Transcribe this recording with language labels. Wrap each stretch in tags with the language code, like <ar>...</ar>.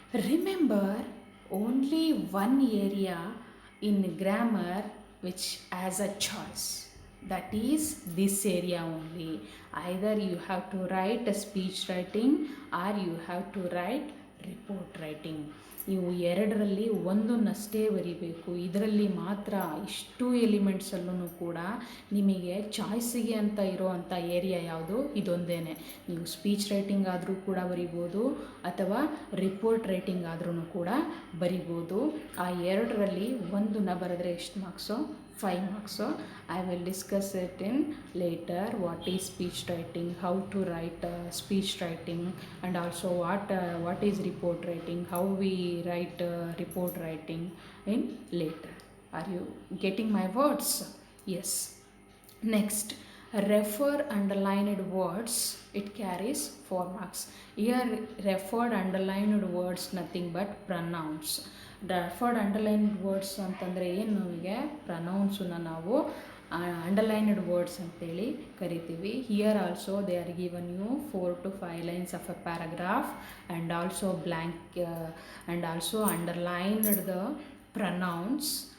<en>Remember, only one area in grammar which has a choice, that is this area only. Either you have to write a speech writing or you have to write report writing.</en> <kn>ನೀವು ಎರಡರಲ್ಲಿ ಒಂದನ್ನಷ್ಟೇ ಬರಿಬೇಕು. ಇದರಲ್ಲಿ ಮಾತ್ರ ಇಷ್ಟು ಎಲಿಮೆಂಟ್ಸಲ್ಲೂ ಕೂಡ ನಿಮಗೆ ಚಾಯ್ಸಿಗೆ ಅಂತ ಇರೋವಂಥ ಏರಿಯಾ ಯಾವುದು, ಇದೊಂದೇ. ನೀವು</kn> <en>speech writing</en> <kn>ಆದರೂ ಕೂಡ ಬರಿಬೋದು ಅಥವಾ</kn> <en>report writing</en> <kn>ಆದ್ರೂ ಕೂಡ ಬರಿಬೋದು. ಆ ಎರಡರಲ್ಲಿ ಒಂದನ್ನು ಬರೆದ್ರೆ ಎಷ್ಟು marks?</kn> <en>5 marks. So I will discuss it in later. What is speech writing, how to write speech writing, and also what is report writing, how we write report writing in later. Are you getting my words? Yes. Next, refer underlined words. It carries 4 marks. Here referred underlined words nothing but pronouns. Referred underlined words</en> <kn>ಅಂತಂದರೆ ಏನು, ನಮಗೆ ಪ್ರನೌನ್ಸನ್ನ ನಾವು</kn> <en>underlined words</en> <kn>ಅಂತೇಳಿ ಕರಿತೀವಿ.</kn> <en>Here also they are given you 4 to 5 lines of a paragraph and also blank and also underlined the pronouns.</en>